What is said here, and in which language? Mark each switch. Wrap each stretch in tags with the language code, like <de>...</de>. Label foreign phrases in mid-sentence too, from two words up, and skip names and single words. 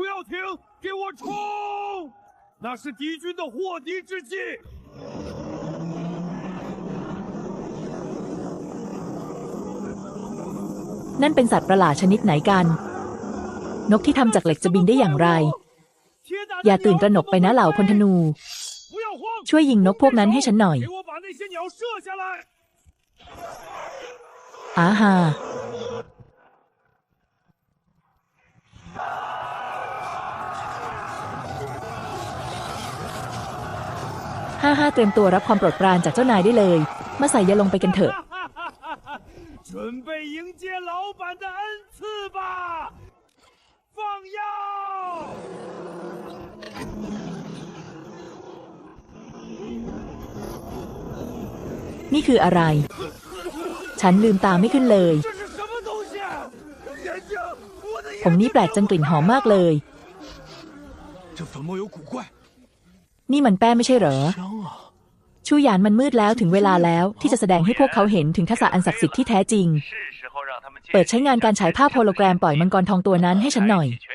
<th>นั่นเป็นสัตว์ประหลาดชนิดไหนกันนกที่ทำจากเหล็กจะบินได้อย่างไรอย่าตื่นตระหนกไปนะเหล่าพลธนูช่วยยิงนกพวกนั้นให้ฉันหน่อย</th> <zh>给我把那些鸟射下来！</zh> <th>อาฮาฮ่าเตรียมตัวรับความโปรดปรานจากเจ้านายได้เลยมาใส่ยาลงไปกันเถอะ</th> <zh>准备迎接老板的恩赐吧！放药！</zh> <th>นี่คืออะไร ฉันลืมตาไม่ขึ้นเลยผมนี่แปลกจังกลิ่นหอมมากเลยนี่มันแป้ไม่ใช่เหรอชูหยานมันมืดแล้วถึงเวลาแล้วที่จะแสดงให้พวกเขาเห็นถึงทักษะอันศักดิ์สิทธิ์ที่แท้จริงเปิดใช้งานการฉายภาพโฮโลแกรมปล่อยมังกรทองตัวนั้นให้ฉันหน่อย</th>